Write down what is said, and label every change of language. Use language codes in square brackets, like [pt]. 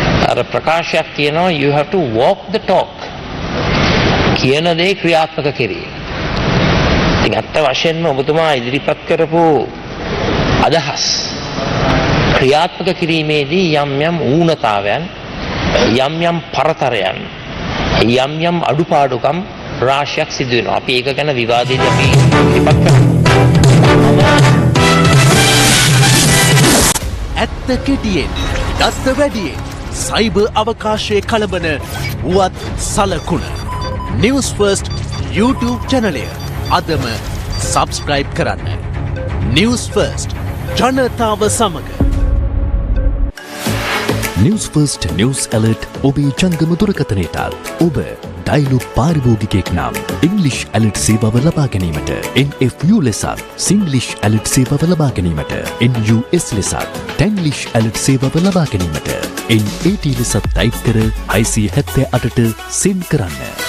[si] අර ප්‍රකාශයක් තියෙනවා [en] you have to walk the talk. [si] කියන දේ ක්‍රියාත්මක කෙරේ. ඉතින් අත්ත වශයෙන්ම ඔබතුමා ඉදිරිපත් කරපු අදහස් ක්‍රියාත්මක කිරීමේදී යම් යම් ඌනතාවයන්, යම් යම් පරතරයන්, යම් යම් අඩුපාඩුකම් රාශියක් සිදු වෙනවා. අපි ඒක ගැන විවාදයේදී අපි ඉදිරිපත් කරනවා. ඇත්ත කෙටියෙන්, දත්ත වැඩියෙන්, සයිබර් අවකාශයේ කලබන වුවත් සලකුණ. News First YouTube channelය අදම subscribe කරන්න. News First ජනතාව සමග. News First News Alert ඔබේ ජංගම දුරකථනයටත් ඔබ ඩයිලොග් පාරිභෝගිකයෙක් නම් English Alert සේවාව ලබා ගැනීමට NFU ලෙසත් Singlish Alert සේවාව ලබා ගැනීමට NUS ලෙසත් Tanglish Alert සේවාව ලබා ගැනීමට NAT ලෙසත් ටයිප් කර 678ට සෙන්ඩ් කරන්න.